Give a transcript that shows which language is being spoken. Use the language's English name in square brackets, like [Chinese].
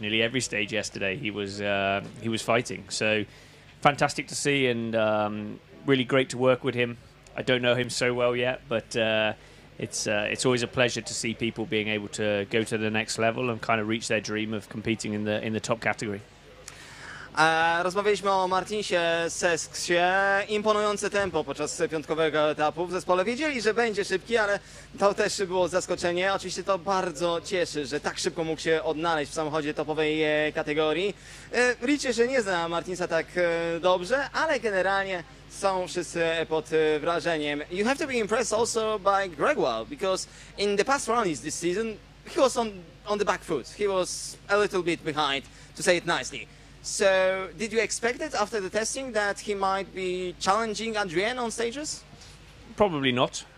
[English] Nearly every stage yesterday he was fighting. So fantastic to see, and really great to work with him. I don't know him so well yet, but it's always a pleasure to see people being able to go to the next level and kind of reach their dream of competing in the top category. [Polish] Rozmawialiśmy o Martinsie Sessie. Imponujące tempo podczas piątkowego etapu. W zespole wiedzieli, że będzie szybki, ale to też było zaskoczenie. Oczywiście to bardzo cieszy, że tak szybko mógł się odnaleźć w samochodzie topowej kategorii. Rich jeszcze nie zna Martinsa tak dobrze, ale generalnie są wszyscy pod wrażeniem. [English] You have to be impressed also by Gregoire, because in the past rallies this season he was on the back foot. He was a little bit behind, to say it nicely. So, did you expect it after the testing that he might be challenging Adrien on stages? Probably not.